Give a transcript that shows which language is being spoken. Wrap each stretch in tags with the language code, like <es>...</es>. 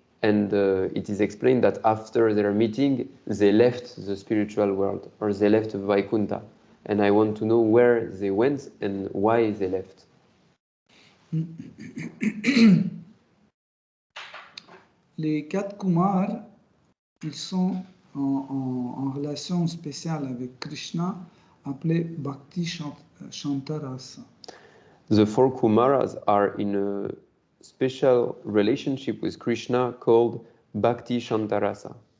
<en>And it is explained that after their meeting, they left the spiritual world, or they left Vaikuntha. And I want to know where they went and why they left.</en> <fr>Les 4 Kumars, ils sont en relation spéciale avec Krishna, appelée Bhakti Shantarasa.</fr> <en>The 4 Kumaras are in a special relationship with Krishna called Bhakti Shantarasa.</en>